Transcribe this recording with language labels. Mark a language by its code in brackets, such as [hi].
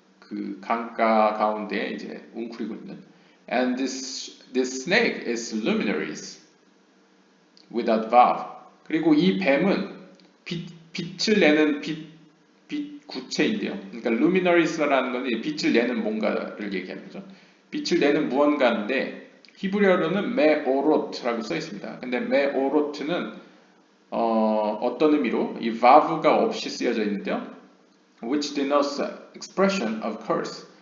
[ko] 그 강가 가운데 이제 웅크리고 있는. [en] And this snake is luminaries without valve. [ko] 그리고 이 뱀은 빛을 내는 빛 구체인데요. 그러니까 luminaries라는 건 빛을 내는 뭔가를 얘기하는 거죠. 빛을 내는 무언가인데 히브리어로는 메오로트라고 써 있습니다. 근데 메오로트는 어떤 의미로 이 vav가 없이 쓰여져 있는데요. [en] Which denotes expression of curse.